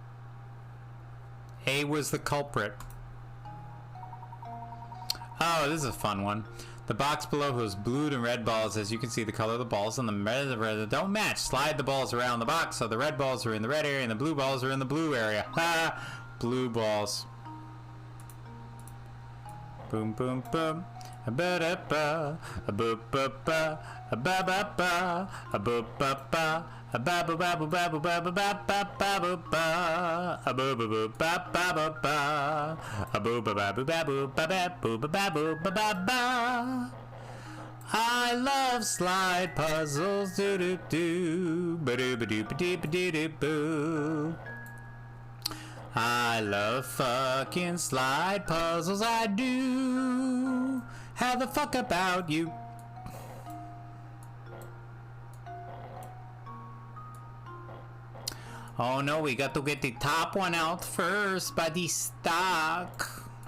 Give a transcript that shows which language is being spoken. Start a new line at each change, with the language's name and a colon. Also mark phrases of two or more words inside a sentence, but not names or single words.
English: A was the culprit. Oh, this is a fun one. The box below has blue and red balls. As you can see, the color of the balls and the red don't match. Slide the balls around the box so the red balls are in the red area and the blue balls are in the blue area. Ha! Blue balls. Boom, boom, boom. A ba da ba, a boop ba ba, a ba ba ba, a boop ba ba, a ba ba ba ba ba ba ba ba ba ba ba, a boo boo boo ba ba ba ba, a boo ba ba boo ba boo ba ba boo ba ba boo ba ba ba. I love slide puzzles, do do do, ba do ba do ba do ba do do boo. I love fucking slide puzzles, I do. How the fuck about you? Oh no, we got to get the top one out first, buddy stuck.